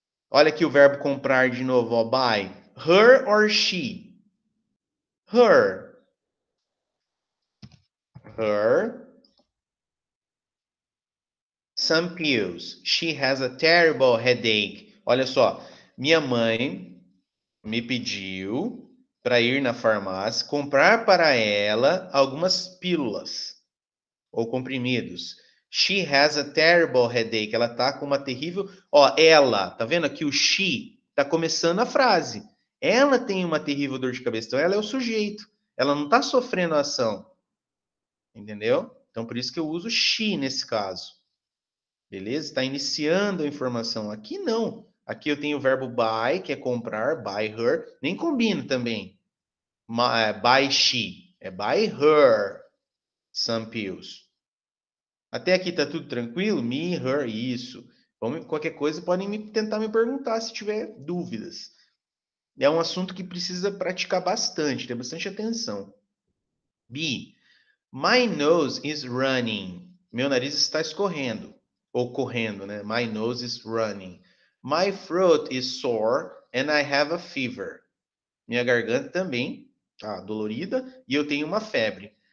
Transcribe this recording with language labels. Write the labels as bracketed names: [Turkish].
[Portuguese] Olha aqui o verbo comprar de novo, ó. [English] Buy. Her or she? Her. Her. Some pills. She has a terrible headache. [Portuguese] Olha só, minha mãe me pediu para ir na farmácia comprar para ela algumas pílulas ou comprimidos. [English] She has a terrible headache. [Portuguese] Ela tá com uma terrível. Ó, ela, tá vendo aqui o she tá começando a frase. Ela tem uma terrível dor de cabeça. Então ela é o sujeito. Ela não tá sofrendo a ação. Entendeu? Então por isso que eu uso she nesse caso. Beleza? Está iniciando a informação. Aqui não. Aqui eu tenho o verbo buy, que é comprar, buy her. Nem combina também. Buy she. É [English] buy her some pills. [Portuguese] Até aqui tá tudo tranquilo? Me, her, isso. Qualquer coisa podem tentar me perguntar se tiver dúvidas. É um assunto que precisa praticar bastante, ter bastante atenção. B. [English] My nose is running. [Portuguese] Meu nariz está escorrendo. Ou correndo, né? [English] My nose is running. My throat is sore and I have a fever. [Portuguese] Minha garganta também tá dolorida e eu tenho uma febre.